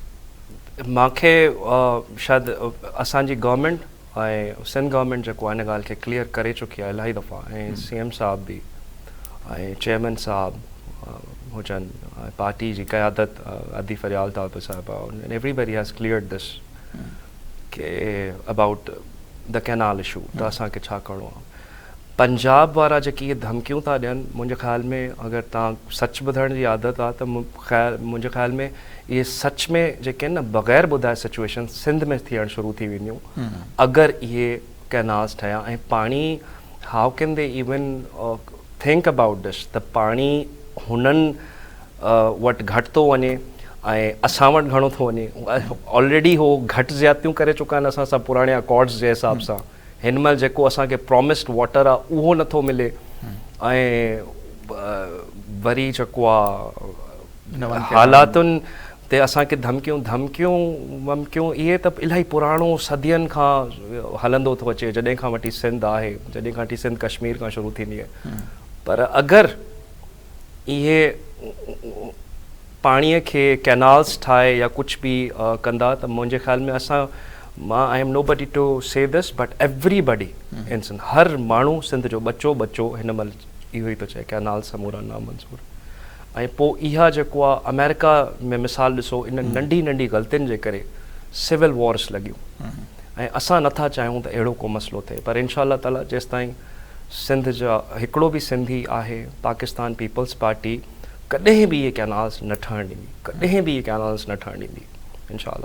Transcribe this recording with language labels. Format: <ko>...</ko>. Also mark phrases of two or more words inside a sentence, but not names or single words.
<sd>मूंखे शायदि असांजी गवर्नमेंट ऐं सिंध गवर्नमेंट जेको आहे हिन ॻाल्हि खे क्लियर करे चुकी आहे</sd> <en>इलाही दफ़ा,</en> <sd>ऐं CM साहब बि ऐं चेयरमैन साहब हुजनि, पार्टी जी क़यादत अदी फरियाल तालप साहिबा,</sd> <en>Everybody has cleared this ke about the canal issue,</en> <sd>त असांखे छा करिणो आहे। पंजाब वारा जेकी इहे धमकियूं था ॾियनि, मुंहिंजे ख़्याल में अगरि तव्हां सच ॿुधण जी आदत आहे त मुंहिंजे ख़्याल में इहे सच में जेके आहिनि न बग़ैर ॿुधाए सिचुएशन सिंध में थियणु शुरू थी वेंदियूं अगरि इहे कैनाल्स ठहिया। ऐं पाणी,</sd> <en>How can they even think about this,</en> <sd>त पाणी हुननि वटि घटि थो वञे ऐं असां वटि घणो थो वञे। ऑलरेडी हो घटि ज़्यादतियूं करे चुका आहिनि असां सां पुराणे अकॉर्ड्स जे हिसाब सां। हिन महिल जेको असांखे</sd> <en>promised water</en> <sd>आहे उहो नथो मिले, ऐं वरी जेको आहे हालातुनि ते असांखे धमकियूं इहे त इलाही पुराणो सदियनि खां हलंदो थो अचे, जॾहिं खां वठी सिंध आहे, जॾहिं खां वठी सिंध कश्मीर खां शुरू थींदी आहे। पर अगरि इहे पाणीअ खे कैनाल्स ठाहे या कुझु बि कंदा त मुंहिंजे ख़्याल में मां</sd> <en>I am nobody to say this, but everybody in Sindh,</en> <sd>हर माण्हू सिंध जो बच्चो हिन महिल इहो ई थो चए कैनाल समूरा नामंज़ूर। ऐं पोइ इहा जेको आहे अमेरिका में मिसाल ॾिसो, इन नंढी नंढी ग़लतियुनि जे करे</sd> <en>civil wars</en> <sd>लॻियूं, ऐं असां नथा चाहियूं त अहिड़ो को मसइलो थिए। पर</sd> <ar>إن شاء الله تعالى</ar> <sd>जेसि ताईं सिंध जा हिकिड़ो बि सिंधी आहे, पाकिस्तान पीपल्स पार्टी कॾहिं बि इहे कैनाल्स न ठहणु ॾींदी, कॾहिं बि इहे कैनाल्स न ठहणु ॾींदी इंशाअल्लाह।</sd>